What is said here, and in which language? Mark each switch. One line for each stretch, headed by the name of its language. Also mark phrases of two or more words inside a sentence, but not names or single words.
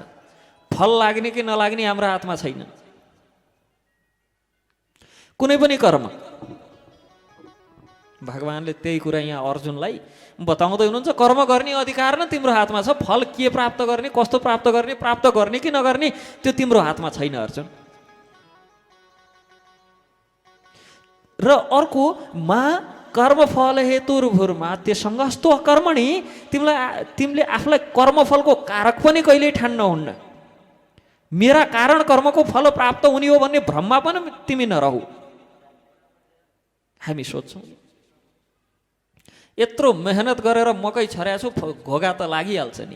Nepali: फल लाग्ने कि नलाग्ने हाम्रो हातमा छैन। कुनै पनि कर्म भगवानले त्यही कुरा यहाँ अर्जुनलाई बताउँदै हुनुहुन्छ। कर्म गर्ने अधिकार न तिम्रो हातमा छ। फल के प्राप्त गर्ने, कस्तो प्राप्त गर्ने कि नगर्ने त्यो तिम्रो हातमा छैन अर्जुन। र अर्को
Sanskrit: मा कर्मफल हेतुर्भुर्मा त्यसङ्गस्तो कर्मणि,
Nepali: तिमीले आफूलाई कर्मफलको कारक पनि कहिल्यै ठान्न हुन्न। मेरा कारण कर्मको फल प्राप्त हुने हो भन्ने भ्रममा पनि तिमी नरहु। हामी सोध्छौँ यत्रो मेहनत गरेर मकै छर्या छु, घोगा त लागिहाल्छ नि।